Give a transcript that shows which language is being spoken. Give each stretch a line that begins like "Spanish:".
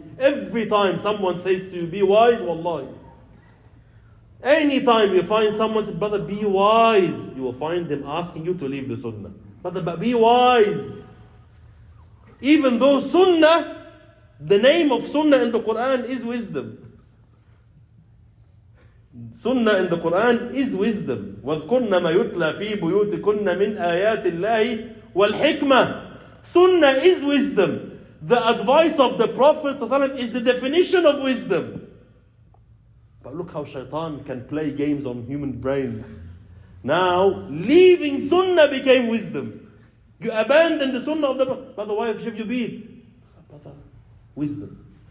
English: Every time someone says to you, be wise, wallahi. Anytime you find someone says, brother, be wise, you will find them asking you to leave the sunnah. Brother, but be wise. Even though sunnah, the name of sunnah in the Quran is wisdom. Sunnah in the Quran is wisdom.
Arabic: وَاذْكُرْنَ مَا يُتْلَى فِي بُيُوتِكُنَّ مِنْ آيَاتِ اللَّهِ وَالْحِكْمَةِ.
English: Sunnah is wisdom. The advice of the Prophet ﷺ is the definition of wisdom. But look how shaitan can play games on human brains. Now, leaving sunnah became wisdom. You abandon the sunnah of the Prophet. Brother, why have you been? Brother, wisdom.